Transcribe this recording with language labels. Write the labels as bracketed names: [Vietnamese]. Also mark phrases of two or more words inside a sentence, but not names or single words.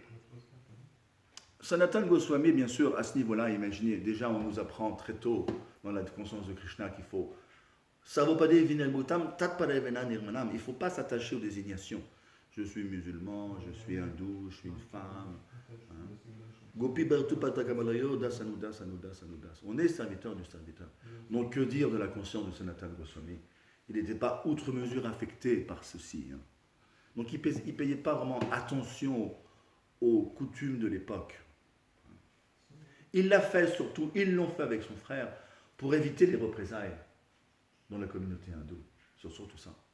[French] Sanatan Goswami, bien sûr, à ce niveau-là, imaginez, déjà on nous apprend très tôt dans la conscience de Krishna qu'il faut [Sanskrit] Savopade Vinirmutam Tatparevena Nirmanam. [French] Il ne faut pas s'attacher aux désignations. Je suis musulman, je suis hindou, je suis une femme. [Sanskrit] Gopi Bhartu Patakamalayo, das anudas, anudas, anudas. [French] On est serviteur du serviteur. Donc que dire de la conscience de Sanatan Goswami? Il n'était pas outre mesure affecté par ceci, hein. Donc il ne payait pas vraiment attention aux coutumes de l'époque. Il l'a fait surtout, ils l'ont fait avec son frère, pour éviter les représailles dans la communauté hindoue, sur surtout ça.